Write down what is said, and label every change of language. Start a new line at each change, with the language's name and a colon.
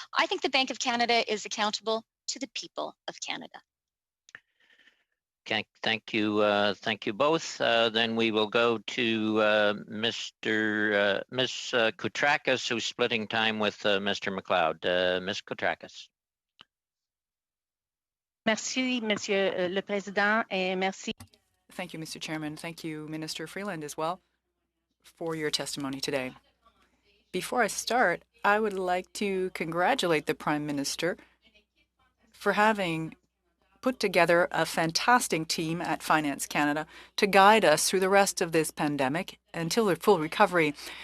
English: I think the Bank of Canada is accountable to the people of Canada. Okay, thank you both. Then we will go to Ms. Koutrakis, who's splitting time with Mr. MacLeod. Ms. Koutrakis.
French: Merci, Monsieur le Président, et merci.
English: Thank you, Mr. Chairman. Thank you, Minister Freeland, as well, for your testimony today. Before I start, I would like to congratulate the Prime Minister for having put together a fantastic team at Finance Canada to guide us through the rest of this pandemic until the full recovery.